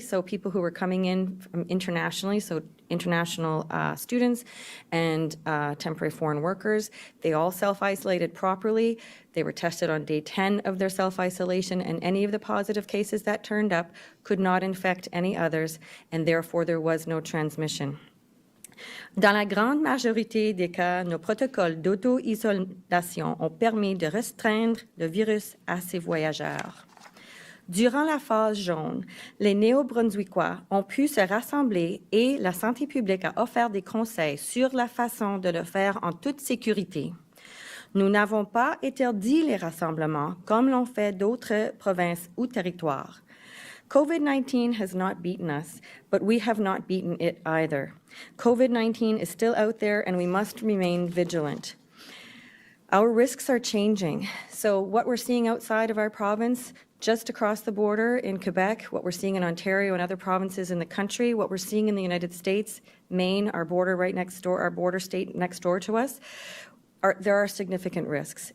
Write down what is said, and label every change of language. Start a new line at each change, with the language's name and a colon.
English: So people who were coming in from internationally, so international students and temporary foreign workers, they all self-isolated properly. They were tested on day 10 of their self-isolation, and any of the positive cases that turned up could not infect any others, and therefore there was no transmission.
French: Dans la grande majorité des cas, nos protocoles d'auto-isolation ont permis de restreindre le virus à ses voyageurs. Durant la phase jaune, les Néo-Brunswickois ont pu se rassembler et la santé publique a offert des conseils sur la façon de le faire en toute sécurité. Nous n'avons pas interdit les rassemblements comme l'ont fait d'autres provinces ou territoires.
English: COVID-19 has not beaten us, but we have not beaten it either. COVID-19 is still out there and we must remain vigilant. Our risks are changing. So what we're seeing outside of our province, just across the border in Quebec, what we're seeing in Ontario and other provinces in the country, what we're seeing in the United States, Maine, our border right next door, our border state next door to us, there are significant risks.